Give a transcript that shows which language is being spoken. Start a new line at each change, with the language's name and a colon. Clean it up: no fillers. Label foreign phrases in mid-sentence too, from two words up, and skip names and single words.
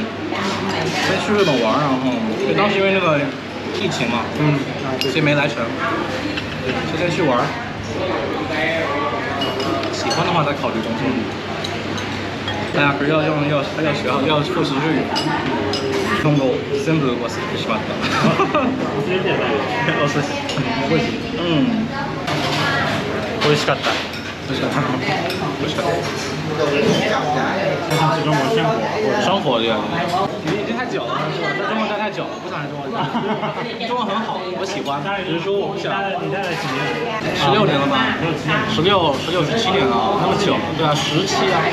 Chinese: 先去日本玩，然后当时因为那个疫情嘛，所以没来成。就先去玩，喜欢的话再考虑工作。大家不是要复习日语。
Japanese: 今後全部忘れてしまった。忘れてない。お寿司。美味しい。美味しかった。美味しかった。美味しかった。
Chinese: 我想去中国生活对。已经太久了，是吧？在中国待太久了，不想来中国。中文很好，我喜欢，只是说我不想。你待了几年？16年了吧？16、17年了，那么久，对啊，17啊。